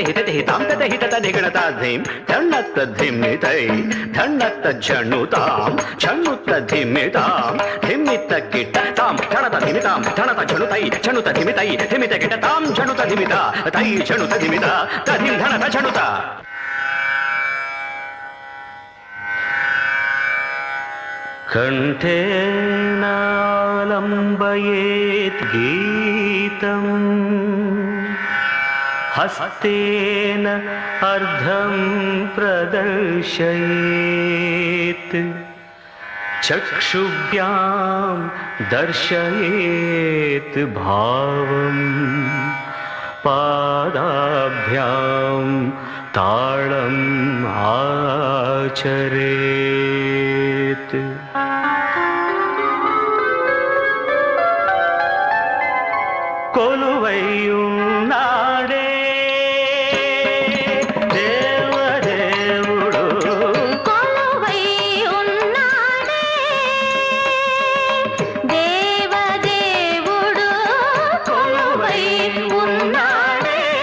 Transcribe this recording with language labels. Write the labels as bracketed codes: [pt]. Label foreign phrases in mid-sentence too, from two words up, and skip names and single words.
[sa] హితె హితాం తెతె హితత ధిగణతాధిం ధన్నత్త ధిమ్మితై ధన్నత్త ఝణుతాం ఝణుత్త ధిమ్మితాం ధిమ్మిత కిట తాం ఝణత ధిమితాం ఝణత ఝణుతై ఝణుత ధిమితై ధిమిత కిట తాం ఝణుత ధిమిత తై ఝణుత ధిమిత తధిం ధనత ఝణుత. కంఠేనా गीतं हस्तेन अर्धं प्रदर्शयेत् चक्षुभ्यां दर्शयेत् भावं पादाभ्यां ताळम् आचरेत् [te] కొలువైయున్నాడే దేవదేవుడు కొలువై ఉన్నాడే దేవదేవుడు కొలువై ఉన్నాడే